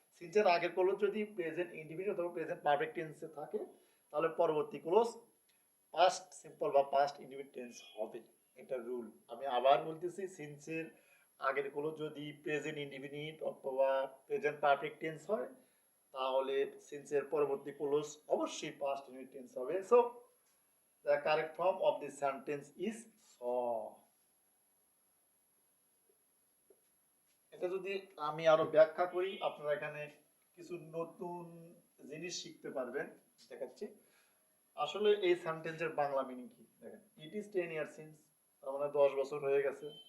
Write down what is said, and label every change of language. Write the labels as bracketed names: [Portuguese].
[Bangla] সিন্সের আগের ক্লোজ যদি present indefinite অথবা প্রেজেন্ট পারফেক্ট টেন্সে থাকে, তাহলে পরবর্তী ক্লোজ পাস্ট সিম্পল বা পাস্ট ইনডিফিনিট টেন্স হবে। এটা রুল। আমি আবার বলতেছি, সিন্সের আগের ক্লোজ যদি প্রেজেন্ট ইনডিফিনিট অথবা প্রেজেন্ট পারফেক্ট টেন্স হয়, তাহলে সিন্সের পরবর্তী ক্লোজ অবশ্যই পাস্ট ইনডিফিনিট টেন্স হবে। [English] So the correct form of this sentence is saw. [Bangla] এটা যদি আমি আরো ব্যাখ্যা করি, আপনারা এখানে কিছু নতুন জিনিস শিখতে পারবেন। দেখাচ্ছি আসলে এই সেন্টেন্সের বাংলা মিনিং কি। দেখেন, [English] it is 10 year since, [Bangla] তার মানে 10 বছর হয়ে গেছে।